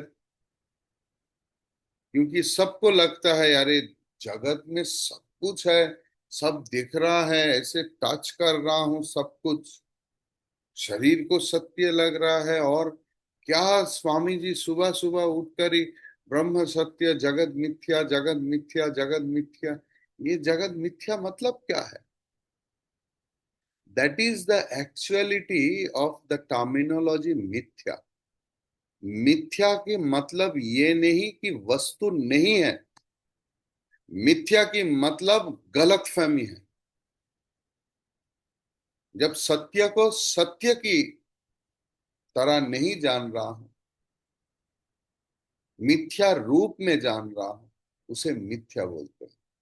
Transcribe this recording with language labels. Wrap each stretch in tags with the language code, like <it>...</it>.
<hi>क्योंकि सबको लगता है यार ये जगत में सब कुछ है, सब दिख रहा है, ऐसे टच कर रहा हूं सब कुछ, शरीर को सत्य लग रहा है. और क्या स्वामी जी सुबह सुबह उठकर ही</hi> <sa>ब्रह्म सत्य जगत मिथ्या</sa> <hi>जगत मिथ्या जगत मिथ्या. ये जगत मिथ्या मतलब क्या है?</hi> <en>That is the actuality of the terminology मिथ्या.</en> <hi>मिथ्या के मतलब ये नहीं कि वस्तु नहीं है. मिथ्या की मतलब गलतफहमी है. जब सत्य को सत्य की तरह नहीं जान रहा हूं, मिथ्या रूप में जान रहा हूं, उसे मिथ्या बोलते हैं.</hi>